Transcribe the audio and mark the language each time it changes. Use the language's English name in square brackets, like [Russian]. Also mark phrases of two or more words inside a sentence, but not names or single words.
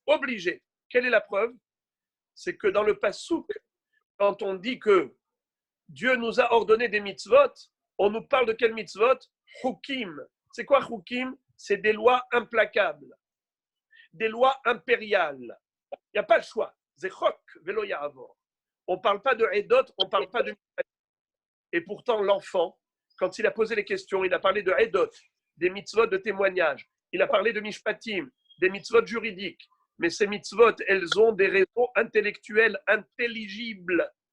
[French] Quelle est la preuve? c'est que dans le Passouk, quand on dit que Dieu nous a ordonné des mitzvot, on nous parle de quel mitzvot? Hukim. C'est quoi Hukim? C'est des lois implacables, des lois impériales. Il n'y a pas le choix. [Hebrew] חק ולא יעבור. [French] On ne parle pas de Edot, on ne parle pas de. Et pourtant, l'enfant, quand il a posé les questions, il a parlé de Edot, des mitzvot de témoignage. Il a parlé de Mishpatim, des mitzvot juridiques. Mais ces mitzvot, elles ont des raisons intellectuelles intelligibles.